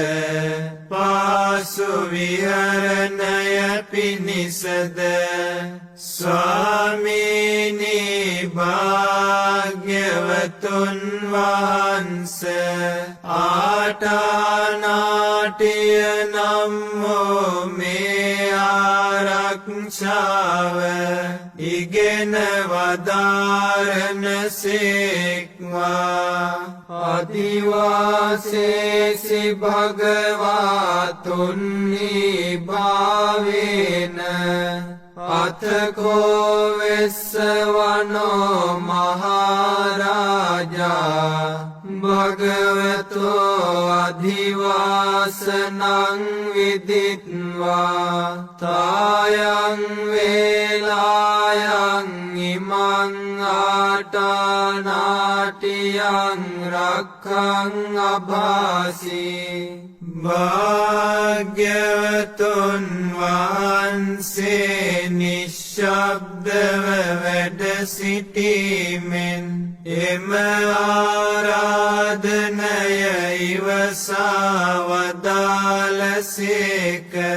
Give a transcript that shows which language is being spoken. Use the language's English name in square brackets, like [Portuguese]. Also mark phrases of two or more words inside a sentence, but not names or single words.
[Sinhala] පාසු විහරණය පිණිසද ස්වාමීනී භාග්‍යවතුන් වහන්සේ ආටානාටිය නම් වූ මේ ආරක්ෂාව ඉගෙන වදාරනසේක්වා. [Pali] අදිවාසේසි භගවාතුන්නි භාවේන අතකෝ වෙස්සවනෝ මහරජා භගවතෝ අධිවාසනං විදිත්වා තායං වේලායං ඉමං ආටානාටියං රක්ඛං අභාසී. [Sinhala] භාග්‍යවතුන් වහන්සේ නිශ්ශබ්දව වැඩ සිටීමෙන් එම ආරාධනය ඉවසා වදාළසේක.